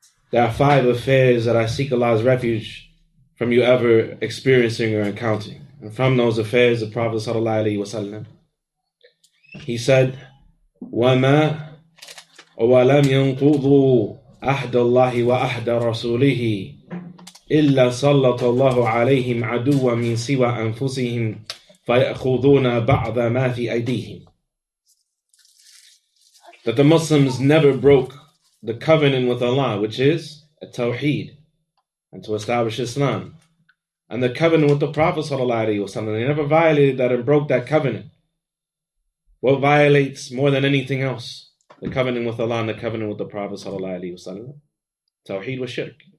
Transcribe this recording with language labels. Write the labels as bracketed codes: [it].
[en] There are 5 affairs that I seek Allah's refuge from you ever experiencing or encountering. And from those affairs, the Prophet sallallahu alaihi wasallam, he said, [ar] وَمَا وَلَمْ يَنْقُضُوا أَحْدَ اللَّهِ وَأَحْدَ رَسُولِهِ إِلَّا سَلَّطَ اللَّهُ عَلَيْهِمْ عَدُوًّا مِنْ سِوَى أَنفُسِهِمْ فَيَأْخُذُونَ بَعْضَ مَا فِي أَيْدِيهِمْ. [en] That the Muslims never broke the covenant with Allah, which is a tawheed, and to establish Islam. And the covenant with the Prophet ﷺ, they never violated that and broke that covenant. What violates more than anything else? The covenant with Allah and the covenant with the Prophet ﷺ. Tawheed wa shirk.